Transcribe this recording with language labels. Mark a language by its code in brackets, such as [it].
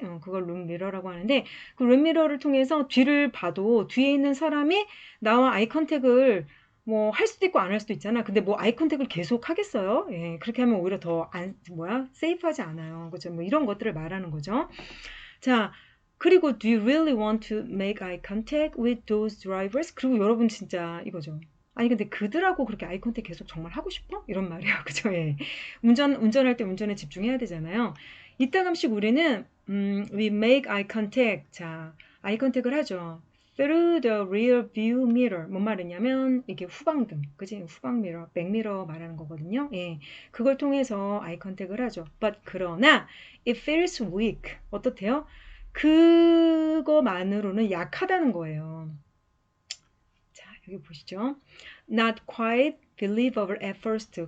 [ko] 그걸 룸미러라고 하는데, 그 룸미러를 통해서 뒤를 봐도 뒤에 있는 사람이 나와 아이 컨택을 뭐 할 수도 있고 안 할 수도 있잖아. 근데 뭐 아이 컨택을 계속 하겠어요? 예, 그렇게 하면 오히려 더 세이프하지 않아요. 그죠? 뭐 이런 것들을 말하는 거죠. 자, 그리고 [en] do you really want to make eye contact with those drivers? [ko] 그리고 여러분 진짜 이거죠. 아니 근데 그들하고 그렇게 아이 컨택 계속 정말 하고 싶어? 이런 말이에요. 그죠? 예. 운전할 때 운전에 집중해야 되잖아요. 이따금씩 우리는 [en] we make eye contact. [ko] 자, 아이 컨택을 하죠. [en] through the rear view mirror. [ko] 뭔 말이냐면 이게 후방등, 그지? 후방 미러, 백미러 말하는 거거든요. 예, 그걸 통해서 아이 컨택을 하죠. [en] But [ko] 그러나 [en] it feels weak. [ko] 어떻대요? 그거만으로는 약하다는 거예요. 자, 여기 보시죠. [en] Not quite believable at first.